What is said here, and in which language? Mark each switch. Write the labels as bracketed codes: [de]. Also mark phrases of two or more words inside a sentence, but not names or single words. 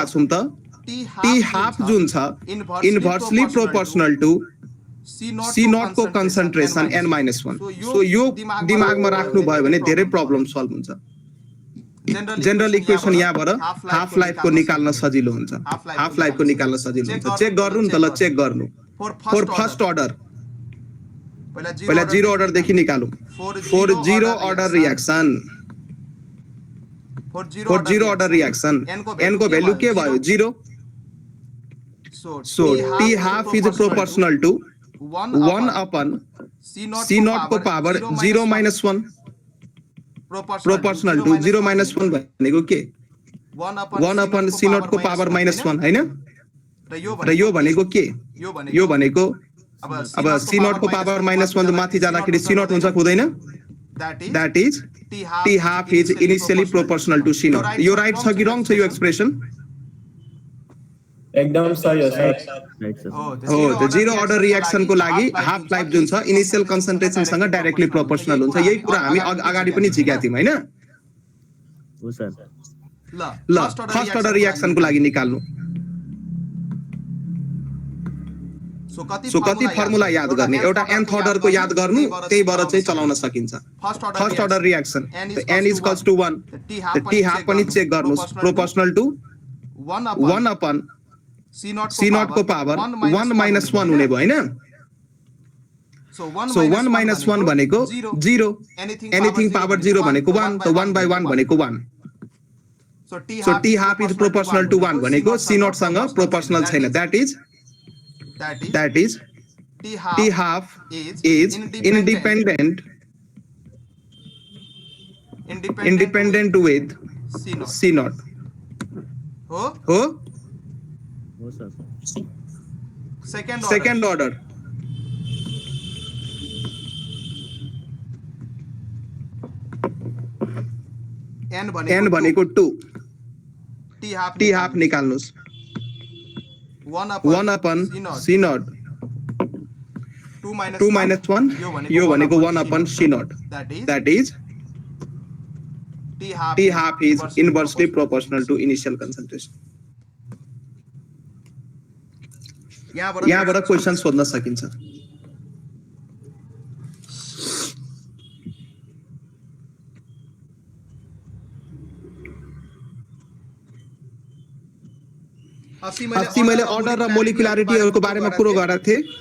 [ne] छौं त t हाफ जुन छ [en] inversely proportional to [ne] c0 को कन्सन्ट्रेसन n-1 सो यो दिमागमा राख्नु भयो भने धेरै [en] problem solve [ne] हुन्छ [en] general equation [ne] यहाँबाट [en] half life [ne] को निकाल्न सजिलो हुन्छ [en] half life [ne] को निकाल्न सजिलो हुन्छ चेक गर्नु नि त ल चेक गर्नु [en] for first order [ne] पहिला 0 अर्डर देखि निकालौं [en] for 0 order reaction for 0 order reaction [ne] n को भ्यालु के भयो 0 [en] so t half is proportional to [ne] 1/c0 को पावर 0 - 1 [en] proportional to [ne] 0 - 1 भनेको के 1/c0 को पावर -1 हैन र यो भनेको के यो भनेको अब c0 को पावर -1 माथि जाँदाखेरि c0 हुन्छ हुँदैन [en] that is t half is initially proportional to c0 [ne] यो राइट छ कि रङ छ यो एक्सप्रेसन एकदम सही हो सर। [en] right sir. [ne] हो त [en] zero order [ne] रियाक्सनको लागि [en] half life [ne] जुन छ [en] initial concentration [ne] सँग [en] directly proportional [ne] हुन्छ। यही कुरा हामी अगाडि पनि झिकेका थियौं हैन? हो सर। ल [en] first order [ne] रियाक्सनको लागि निकाल्नु। सो कति फर्मुला याद गर्ने? एउटा nth अर्डरको याद गर्नु, त्यहीबाट चाहिँ चलाउन सकिन्छ। [en] first order reaction n is equals to 1, [ne] त t हाफ पनि चेक गर्नुस्, [en] proportional to 1 upon c naught [ne] को पावर 1 - 1 हुने भयो हैन? सो 1 - 1 भनेको 0, [en] anything power 0 [ne] भनेको 1, त 1/1 भनेको 1। सो [en] t half is proportional to 1 [ne] भनेको [en] c naught [ne] सँग प्रोपोर्सनल छैन। [en] That is t half is independent with c naught. [ne] हो हो सर। [en] second order [ne] n भनेको 2, t हाफ निकाल्नुस्, [en] 1 upon c naught, [ne] 2 - 1 यो भनेको [en] 1 upon c naught. That is t half is inversely proportional to initial concentration. [ne] यहाँबाट क्वेशन सोध्न सकिन्छ। अस्ति मैले अर्डर र मोलिकुलारिटीहरुको बारेमा कुरो गरेको थिएँ।